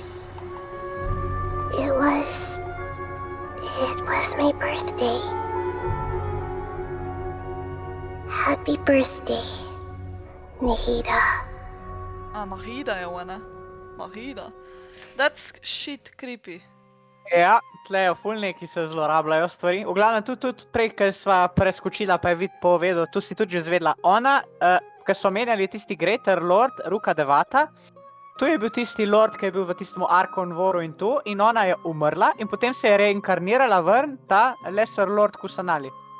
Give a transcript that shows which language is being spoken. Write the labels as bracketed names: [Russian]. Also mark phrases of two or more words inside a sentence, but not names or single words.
[English] It was my birthday. Happy birthday, Nahida. [Slovenian] Nahida je ona. Nahida. [English] That's shit creepy. [Slovenian] Ja, tle je ful neki se zlorabljajo stvari. V glavnem tudi prej, ko sva preskočila, pa je vid povedal, tu si tudi že zvedla. Ona, ko so omenjali tisti Greater Lord, Ruka Devata, tu je bil tisti lord, ki je bil v tistem Arkon Dvoru in tu, in ona je umrla in potem se je reinkarnirala ven ta Lesser Lord Kusanali.